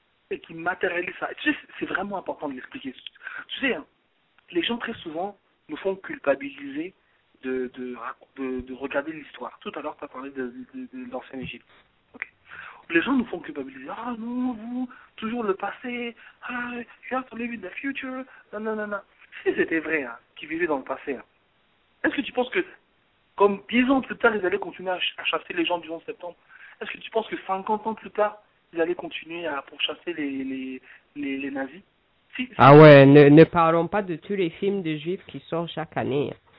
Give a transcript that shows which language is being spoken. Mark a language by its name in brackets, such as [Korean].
[French] Et qui matérialise ça. Tu sais, c'est vraiment important de l'expliquer. Tu sais, hein, les gens très souvent nous font culpabiliser de regarder l'histoire. Tout à l'heure, tu as parlé de l'ancienne Égypte. Okay. Les gens nous font culpabiliser. Ah non, vous, toujours le passé. [English] Ah, you have to live in the future. [French] Non, non, non, non. Si c'était vrai, hein, qu'ils vivaient dans le passé, hein, est-ce que tu penses que, comme 10 ans plus tard, ils allaient continuer à chasser les gens du 11 septembre? Est-ce que tu penses que 50 ans plus tard, ils allaient continuer à pourchasser les nazis? Ah ouais, ne parlons pas de tous les films de juifs qui sortent chaque année.